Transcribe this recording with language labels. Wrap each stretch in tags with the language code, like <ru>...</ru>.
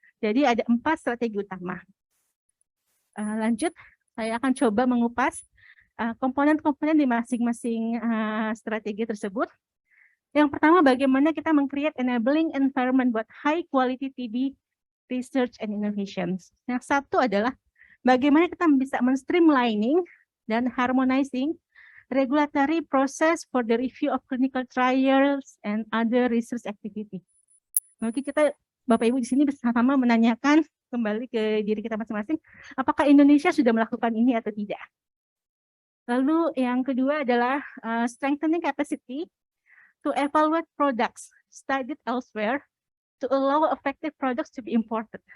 <id>Jadi ada 4 strategi utama. Lanjut, saya akan coba mengupas komponen-komponen di masing-masing strategi tersebut. Yang pertama, bagaimana kita meng-create</id> <en>enabling environment buat high quality TB research and innovations.</en> <id>Yang satu adalah bagaimana kita bisa</id> <en>men-streamlining</en> <id>dan</id> <en>harmonizing regulatory process for the review of clinical trials and other research activity.</en> <id>Mungkin kita Bapak Ibu di sini bersama menanyakan kembali ke diri kita masing-masing, apakah Indonesia sudah melakukan ini atau tidak. Lalu yang kedua adalah</id> <en>strengthening capacity to evaluate products studied elsewhere to allow effective products to be imported.</en>